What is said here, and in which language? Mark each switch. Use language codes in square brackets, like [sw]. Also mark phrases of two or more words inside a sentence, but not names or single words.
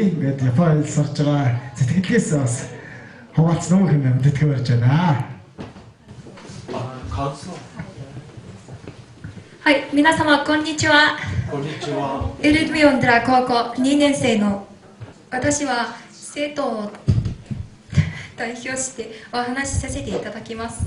[mn] Ингээд Японд сурж байгаа сэтгэлгээс бас хуваалцсан юм хэмээн хүндэтгэе өрж байна. [ja] はい、皆様こんにちは。こんにちは。エルミオンドラ高校2年生の私は生徒を代表してお話しさせていただきます。